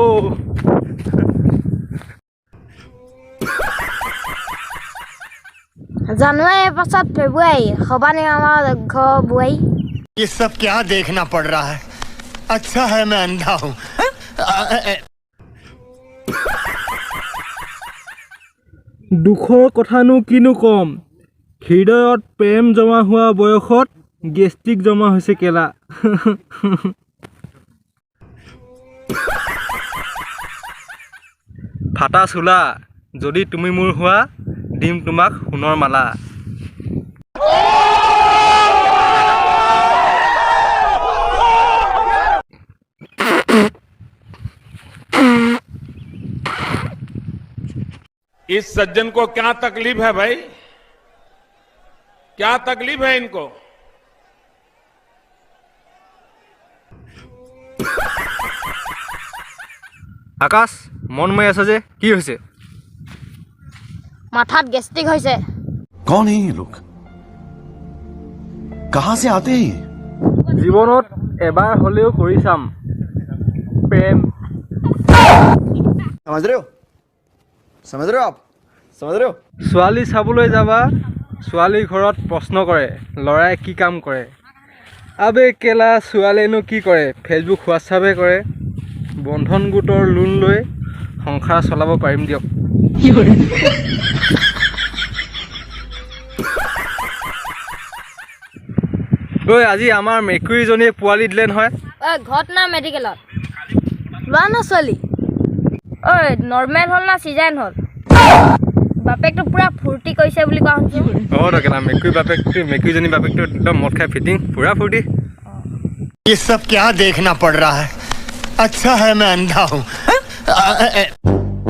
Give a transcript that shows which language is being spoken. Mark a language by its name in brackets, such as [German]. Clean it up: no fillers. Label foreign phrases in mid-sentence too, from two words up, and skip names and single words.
[Assamese] জানুৱাৰীৰ পাছত ফেব্ৰুৱাৰী, সবানে আমাৰ ঘৰ বোৱাৰী। [Hindi] ये सब क्या देखना पड़ रहा है? अच्छा है मैं अंधा हूँ। [Assamese] দুখৰ কথানো কিনো কম, হৃদয়ত প্ৰেম জমা হোৱা বয়সত গেষ্ট্ৰিক জমা হৈছে কেলা। ফাটা চোলা, যদি তুমি মোৰ হোৱা, দিম তোমাক সোণৰ মালা। [Hindi] इस सज्जन को क्या तकलीफ है भाई? क्या तकलीफ है इनको? [Assamese] আকাশ, মন মাৰি আছে যে, কি হৈছে? মাথাত গেষ্ট্ৰিক হৈছে। [Hindi] कौन है ये लोग? कहाँ से आते हैं? [Assamese] জীৱনত এবাৰ হ'লেও কৰি চাম প্ৰেম। [Hindi] समझ रहे हो? समझ रहे हो आप? समझ रहे हो? [Assamese] ছোৱালী চাবলৈ যাবা, ছোৱালীৰ ঘৰত প্ৰশ্ন কৰে ল'ৰাই কি কাম কৰে। আবে কেলা, ছোৱালীয়েনো কি কৰে? ফেচবুক হোৱাটছআপে কৰে। বন্ধন গোটৰ লোন লৈ সংসাৰ চলাব পাৰিম দিয়ক। ঐ, আজি আমাৰ মেকুৰীজনীয়ে পোৱালি দিলে নহয়। ঐ, ঘৰত না মেডিকেলত? ল'ৰা না ছোৱালী? ঐ, নৰ্মেল হ'ল না চিজাইন হ'ল? বাপেকটো পুৰা ফূৰ্তি কৰিছে বুলি কোৱা শুনিছোঁ। অঁ কেলা, মেকুৰীজনী বাপেকটো একদম মদ খাই ফিটিং, পুৰা ফূৰ্তি। [Hindi] ये सब क्या देखना पड़ रहा है? अच्छा है मैं अंधा हूँ।